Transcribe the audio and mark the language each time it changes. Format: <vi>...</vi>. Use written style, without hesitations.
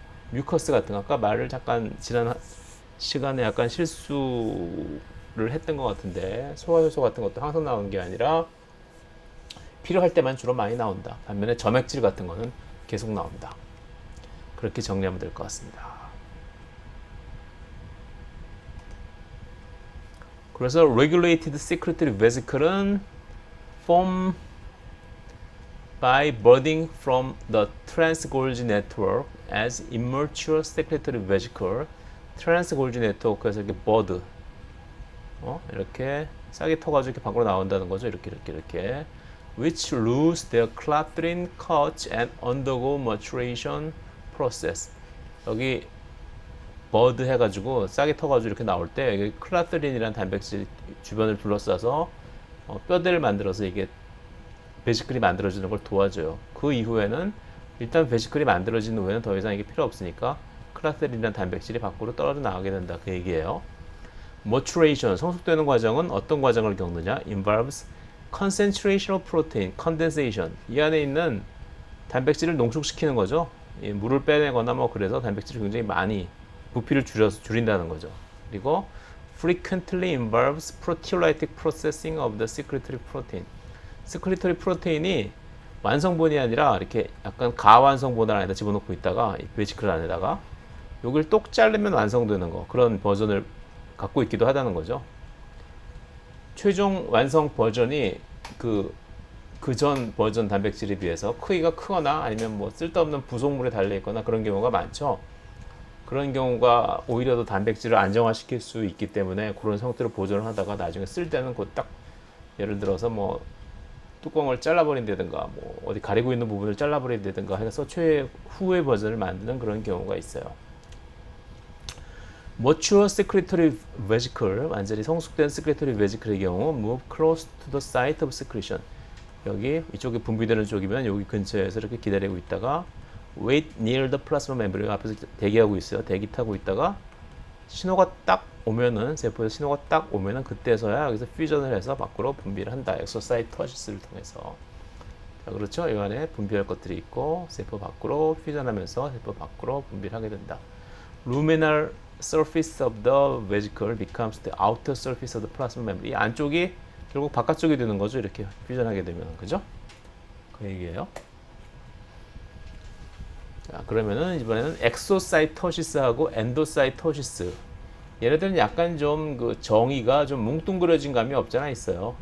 <ko>뮤커스 같은 거 아까 말을 잠깐 지난 시간에 약간 실수를 했던 것 같은데 소화 효소 같은 것도 항상 나오는 게 아니라 필요할 때만 주로 많이 나온다. 반면에 점액질 같은 거는 계속 나온다. 그렇게 정리하면 될 것 같습니다. 그래서</ko> <en>regulated secretory vesicle은 form by budding from the trans-Golgi network as immature secretory vesicle.</en> <ko>trans-Golgi network에서 이렇게 bud 이렇게 싹이 터가지고 이렇게 밖으로 나온다는 거죠. 이렇게</ko> <en>which lose their clathrin coats and undergo maturation process.</en> <ko>여기 버드 해가지고 싹이 터가지고 이렇게 나올 때 여기 클라트린이라는 단백질 주변을 둘러싸서 뼈대를 만들어서 이게 베지클이 만들어지는 걸 도와줘요. 그 이후에는 일단 베지클이 만들어진 후에는 더 이상 이게 필요 없으니까 클라트린이라는 단백질이 밖으로 떨어져 나가게 된다. 그 얘기예요. maturation, 성숙되는 과정은 어떤 과정을 겪느냐?</ko> <en>involves concentration of protein, condensation.</en> <ko>이 안에 있는 단백질을 농축시키는 거죠. 물을 빼내거나 뭐 그래서 단백질이 굉장히 많이 부피를 줄인다는 거죠. 그리고</ko> <en>frequently involves proteolytic processing of the secretory protein.</en> <ko>secretory protein이 완성본이 아니라 이렇게 약간 가완성본 안에다 집어넣고 있다가 이 베지클 안에다가 여기를 똑 자르면 완성되는 거, 그런 버전을 갖고 있기도 하다는 거죠. 최종 완성 버전이 그 전 버전 단백질에 비해서 크기가 크거나 아니면 뭐 쓸데없는 부속물에 달려 있거나 그런 경우가 많죠. 그런 경우가 오히려 더 단백질을 안정화시킬 수 있기 때문에 그런 형태로 보존을 하다가 나중에 쓸 때는 그 딱 예를 들어서 뭐 뚜껑을 잘라버린다든가 뭐 어디 가리고 있는 부분을 잘라버린다든가 해서 후의 버전을 만드는 그런 경우가 있어요.</ko> <en>Mature secretory vesicle,</en> <ko>완전히 성숙된</ko> <en>secretory vesicle</en> <ko>의 경우</ko> <en>move close to the site of secretion.</en> <ko>여기 이쪽에 분비되는 쪽이면 여기 근처에서 이렇게 기다리고 있다가</ko> <en>wait near the plasma membrane</en> <ko>앞에서 대기하고 있어요. 대기 타고 있다가 신호가 딱 오면은 세포에서 신호가 딱 오면은 그때서야 여기서 퓨전을 해서 밖으로 분비를 한다. 엑소사이토시스를 통해서. 자, 그렇죠? 이 안에 분비할 것들이 있고 세포 밖으로 퓨전하면서 세포 밖으로 분비를 하게 된다.</ko> <en>luminal surface of the vesicle becomes the outer surface of the plasma membrane.</en> <ko>이 안쪽이 결국 바깥쪽이 되는 거죠. 이렇게 퓨전하게 되면. 그죠? 그 얘기예요. 자, 그러면은 이번에는 엑소사이토시스하고 엔도사이토시스. 얘네들은 약간 좀 그 정의가 좀 뭉뚱그려진 감이 없잖아 있어요.</ko>